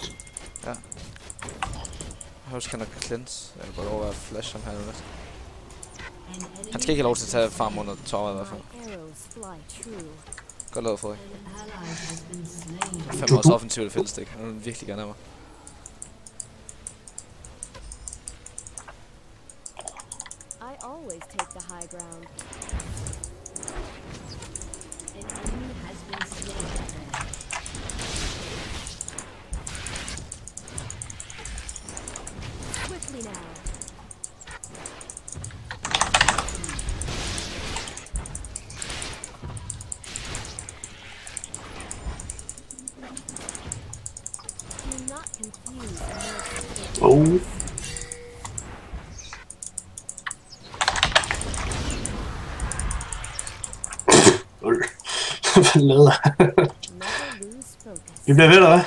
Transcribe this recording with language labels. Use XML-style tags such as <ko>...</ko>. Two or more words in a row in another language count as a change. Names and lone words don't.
<da>Ja. Husk, han har cleanse. Jeg kan godt over at flash ham her nu. Han skal ikke have lov til at tage farm under tåret i hvert fald. Godt lavet, Frederik. 5 års offensivt fældestik. Han vil virkelig gerne have mig.</da> <en>Always take the high ground. An enemy has been slain. Quickly now. Do not confuse.</en> <da>Oh. Hvad lader jeg? Vi bliver ved, eller hvad?</da>